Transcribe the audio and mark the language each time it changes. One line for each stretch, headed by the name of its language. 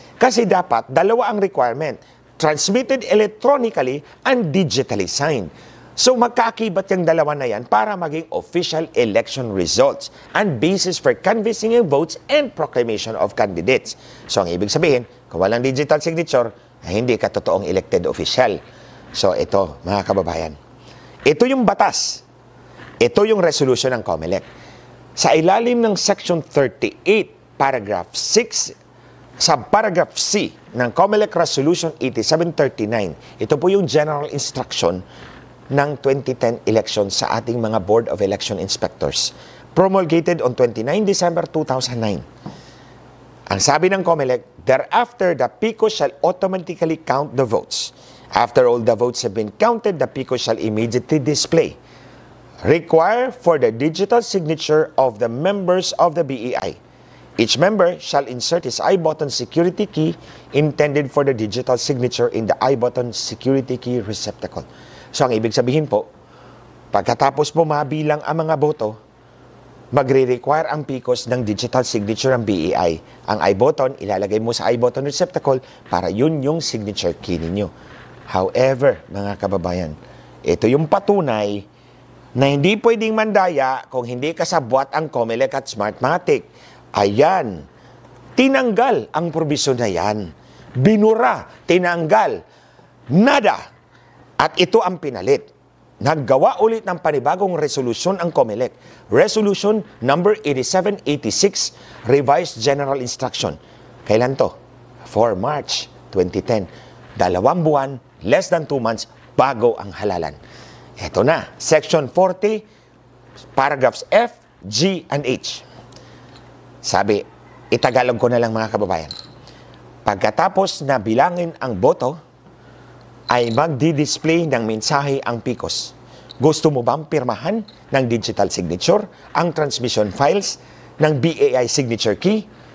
Filipino: Kasi dapat dalawa ang requirement,
English: transmitted electronically and digitally signed.
Filipino: So magkaakibat yung dalawa na yan para maging
English: official election results and basis for canvassing of votes and proclamation of candidates.
Filipino: So ang ibig sabihin, kung walang digital signature, hindi ka totoong elected official. So ito, mga kababayan, ito yung batas. Ito yung resolution ng COMELEC. Sa ilalim ng Section 38, Paragraph 6, sa Paragraph C ng COMELEC Resolution 8739, ito po yung general instruction ng 2010 election sa ating mga Board of Election Inspectors,
English: promulgated on 29 December 2009.
Filipino: Ang sabi ng COMELEC,
English: thereafter, the PICO shall automatically count the votes. After all the votes have been counted, the PICO shall immediately display. Require for the digital signature of the members of the BEI. Each member shall insert his I-button security key intended for the digital signature in the I-button security key receptacle.
Filipino: So, ang ibig sabihin po, pagkatapos po mabilang ang mga boto, magre-require ang PICOS ng digital signature ng BEI. Ang I-button, ilalagay mo sa I-button receptacle para yun yung signature key ninyo. However, mga kababayan, ito yung patunay na hindi pwedeng mandaya kung hindi kasabwat ang COMELEC at Smartmatic. Ayan, tinanggal ang probisyon na yan. Binura, tinanggal, nada. At ito ang pinalit. Naggawa ulit ng panibagong resolusyon ang COMELEC. Resolution number 8786, Revised General Instruction. Kailan to? 4 March 2010. 2 buwan,
English: less than 2 months,
Filipino: bago ang halalan. Ito na, Section 40, Paragraphs F, G, and H. Sabi, itagalog ko na lang mga kababayan. Pagkatapos na bilangin ang boto, ay magdi-display ng mensahe ang PICOS. Gusto mo bang pirmahan ng digital signature ang transmission files ng BEI signature key?